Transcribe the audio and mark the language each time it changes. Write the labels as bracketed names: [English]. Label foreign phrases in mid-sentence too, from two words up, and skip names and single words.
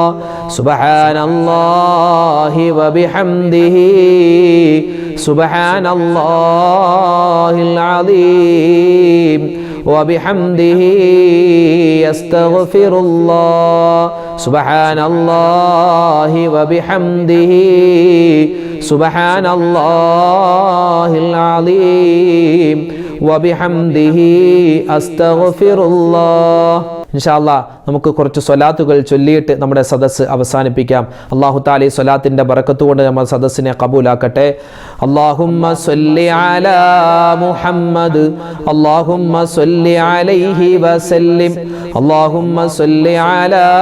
[Arabic] سبحان الله وبحمده سبحان الله العظيم وبحمده أستغفر الله. سبحان الله وبحمده سبحان الله العظيم وبحمده أستغفر الله. إن شاء الله [Malayalam] നമുക്ക് കുറച്ച് സ്വലാത്തുകൾ ചൊല്ലിയിട്ട് നമ്മുടെ സദസ്സ് അവസാനിപ്പിക്കാം. [Arabic] الله تعالى [Malayalam] ഈ സ്വലാത്തിന്റെ ബറക്കത്ത് കൊണ്ട് നമ്മുടെ സദസ്സിനെ ഖബൂലാക്കട്ടെ. [Arabic] اللهم صل على محمد اللهم صل عليه وسلم اللهم صل على